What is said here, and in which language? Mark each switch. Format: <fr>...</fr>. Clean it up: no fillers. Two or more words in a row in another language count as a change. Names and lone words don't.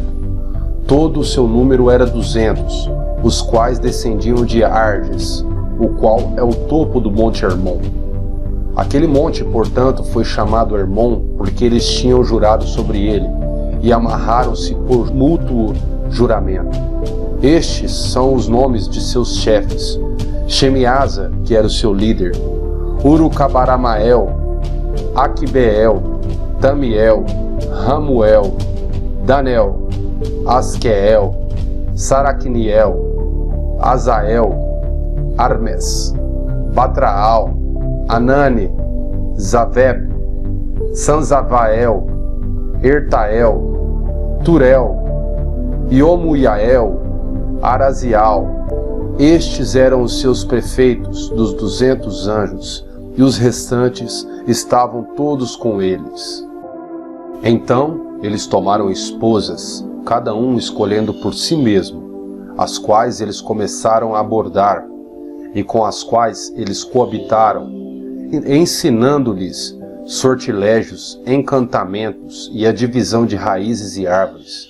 <pt>Todo o seu número era 200, os quais descendiam de Ardes, o qual é o topo do Monte Hermon. Aquele monte, portanto, foi chamado Hermon, porque eles tinham jurado sobre ele, e amarraram-se por mútuo juramento. Estes são os nomes de seus chefes: Shemiasa, que era o seu líder, Urucabaramael, Aquibeel, Tamiel, Ramuel, Danel, Asqueel, Saracniel, Azael, Armes, Batraal, Anani, Zaveb, Sanzavael, Ertael, Turel, Iomuiael, Arazial. Estes eram os seus prefeitos dos 200 anjos, e os restantes estavam todos com eles. Então eles tomaram esposas, cada um escolhendo por si mesmo, as quais eles começaram a abordar, e com as quais eles coabitaram, ensinando-lhes sortilégios, encantamentos e a divisão de raízes e árvores.</pt>